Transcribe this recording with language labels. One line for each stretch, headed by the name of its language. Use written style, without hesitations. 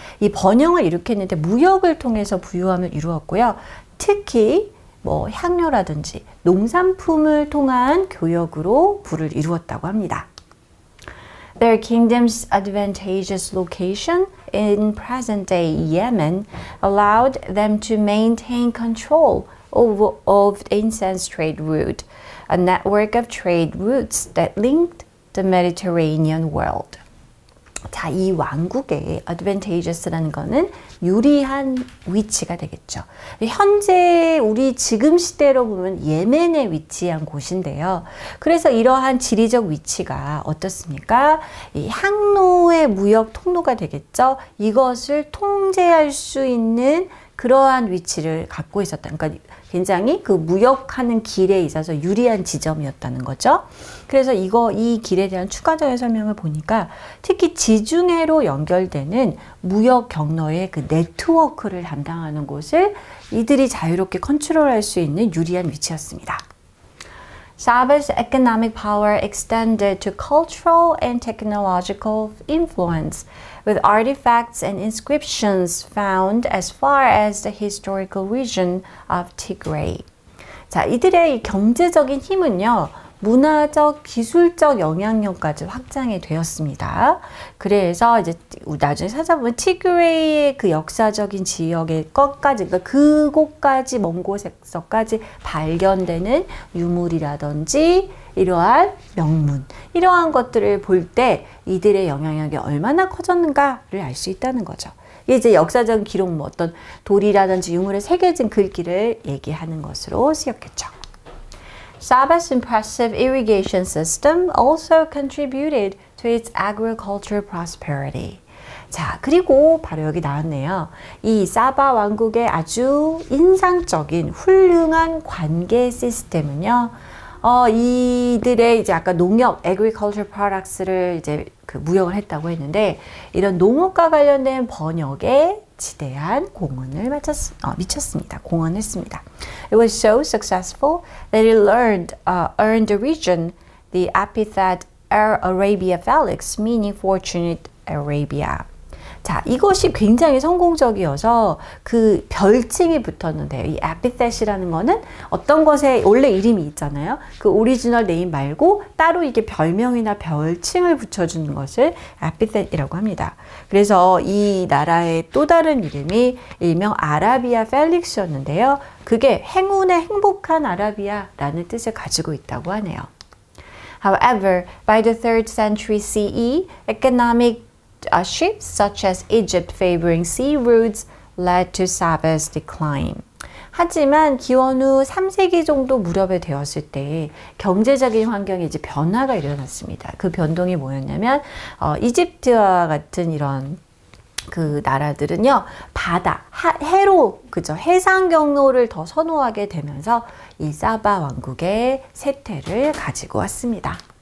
Korean: 이 번영을 일으켰는데 무역을 통해서 부유함을 이루었고요. 특히 뭐 향료라든지 농산품을 통한 교역으로 부를 이루었다고 합니다.
English: Their kingdom's advantageous location in present-day Yemen allowed them to maintain control of the incense trade route, a network of trade routes that linked the Mediterranean world.
Korean: 자, 이 왕국의 advantageous라는 거는 유리한 위치가 되겠죠. 현재 우리 지금 시대로 보면 예멘에 위치한 곳인데요. 그래서 이러한 지리적 위치가 어떻습니까? 이 항로의 무역 통로가 되겠죠. 이것을 통제할 수 있는 그러한 위치를 갖고 있었다. 그러니까 굉장히 그 무역하는 길에 있어서 유리한 지점이었다는 거죠. 그래서 이 길에 대한 추가적인 설명을 보니까 특히 지중해로 연결되는 무역 경로의 그 네트워크를 담당하는 곳을 이들이 자유롭게 컨트롤할 수 있는 유리한 위치였습니다.
English: Saba's economic power extended to cultural and technological influence, with artifacts and inscriptions found as far as the historical region of Tigray.
Korean: 자, 이들의 이 경제적인 힘은요, 문화적, 기술적 영향력까지 확장이 되었습니다. 그래서 이제 나중에 찾아보면 티그레이의 그 역사적인 지역의 것까지, 그러니까 그곳까지 먼 곳에서까지 발견되는 유물이라든지 이러한 명문, 이러한 것들을 볼 때 이들의 영향력이 얼마나 커졌는가를 알 수 있다는 거죠. 이제 역사적 기록, 뭐 어떤 돌이라든지 유물에 새겨진 글귀를 얘기하는 것으로 쓰였겠죠.
English: Saba's impressive irrigation system also contributed to its agricultural prosperity.
Korean: 자, 그리고 바로 여기 나왔네요. 이 사바 왕국의 아주 인상적인 훌륭한 관계 시스템은요. 이들의 이제 아까 농협, agricultural products를 이제 그 무역을 했다고 했는데 이런 농업과 관련된 번역에 지대한 공헌을 미쳤습니다. 공헌했습니다.
English: It was so successful that it earned the region the epithet Arabia Felix, meaning fortunate Arabia.
Korean: 자, 이것이 굉장히 성공적이어서 그 별칭이 붙었는데요. 이 epithet이라는 거는 어떤 것에 원래 이름이 있잖아요. 그 오리지널 네임 말고 따로 이게 별명이나 별칭을 붙여주는 것을 epithet이라고 합니다. 그래서 이 나라의 또 다른 이름이 일명 아라비아 펠릭스였는데요. 그게 행운의 행복한 아라비아라는 뜻을 가지고 있다고 하네요.
English: However, by the 3rd century CE, economic shifts such as Egypt favoring sea routes led to Saba's decline.
Korean: 하지만 기원 후 3세기 정도 무렵에 되었을 때 경제적인 환경에 이제 변화가 일어났습니다. 그 변동이 뭐였냐면 이집트와 같은 이런 그 나라들은요, 바다, 해로, 그죠? 해상 경로를 더 선호하게 되면서 이 사바 왕국의 쇠퇴를 가지고 왔습니다.